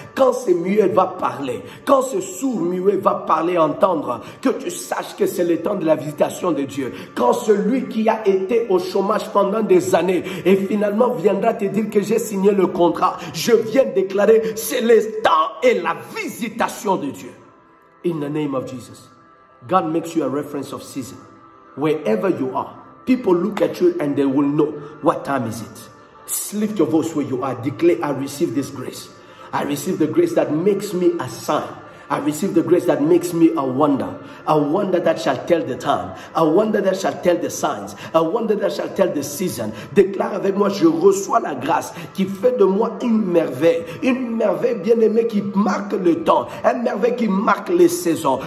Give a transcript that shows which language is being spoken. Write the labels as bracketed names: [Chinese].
[French] Quand ce muet va parler, quand ce sourd muet va parler, entendre, que tu saches que c'est le temps de la visitation de Dieu. Quand celui qui a été au chômage pendant des années et finalement viendra te dire que j'ai signé le contrat, je viens déclarer, c'est le temps et la visitation de Dieu. [English] In the name of Jesus, God makes you a reference of season. Wherever you are, people look at you and they will know what time is it. Lift your voice where you are. Declare, I receive this grace. I receive the grace that makes me a sign. I receive the grace that makes me a wonder that shall tell the time, a wonder that shall tell the signs, a wonder that shall tell the season. [French] Déclare avec moi, je reçois la grâce qui fait de moi une merveille bien-aimée qui marque le temps, une merveille qui marque les saisons.